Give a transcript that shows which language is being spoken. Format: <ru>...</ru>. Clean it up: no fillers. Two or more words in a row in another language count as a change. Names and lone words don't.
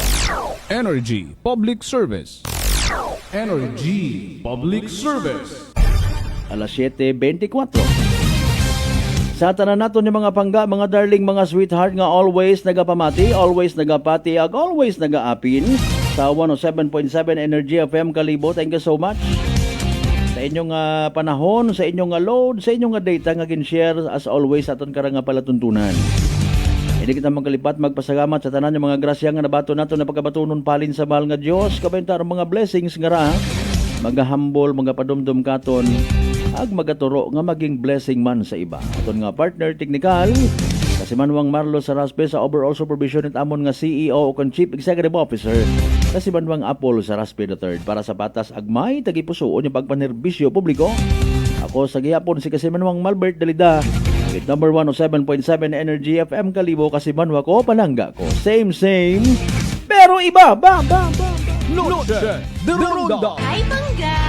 <akl>Energy Public Service. Energy Public Service. Alas 7:24. Sa tanan nato ni mga pangga, mga darling, mga sweetheart nga always nagapamati, always nagapati, ag always nagaapin sa 107.7 Energy FM Kalibo.</akl> <en>Thank you so much</en> <akl>sa inyong panahon, sa inyong load, sa inyong data nga gin-share</akl> <en>as always</en> <akl>aton karang palatuntunan. Hindi kita magkalipat magpasalamat sa tanan ng mga grasya nga nabato nato na pagkabatunon palin sa mahal nga Dios. Kabentar mga blessings nga ra, magahambol, magapadumdum katon, ag magaturo nga maging blessing man sa iba. Aton nga</akl> <en>partner technical</en> <akl>Kasimanwang Marlo Saraspe sa</akl> <en>overall supervision</en> <akl>at amon nga CEO o</akl> <en>Chief Executive Officer</en> <akl>Kasimanwang Apollo Saraspe III para sa patas agmay tagipusoon yung pagpanerbisyo publiko. Ako sa gihapon si Kasimanwang Malbert Dalida</akl> <en>with number</en> <akl>107.7 Energy FM Kalibo. Kasimanwa ko, palangga ko, same pero iba. Lucha de Ronda. Ay,</akl>